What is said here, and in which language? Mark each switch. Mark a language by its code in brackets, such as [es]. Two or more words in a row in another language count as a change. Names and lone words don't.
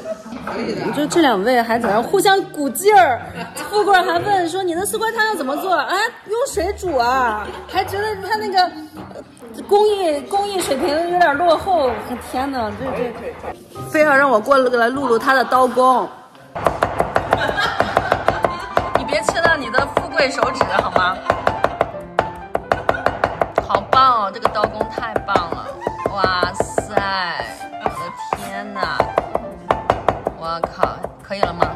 [zh] 我觉得这2位還在那互相鼓勁兒。富貴還問說：“你的絲瓜湯要怎麼做啊？用水煮啊？還覺得他那個工藝水平有點落後。天哪，這非要讓我過來錄錄他的刀工。你別切到你的富貴手指好嗎？好棒哦，這個刀工太棒了！哇塞！”我的天哪！我靠，可以了嗎？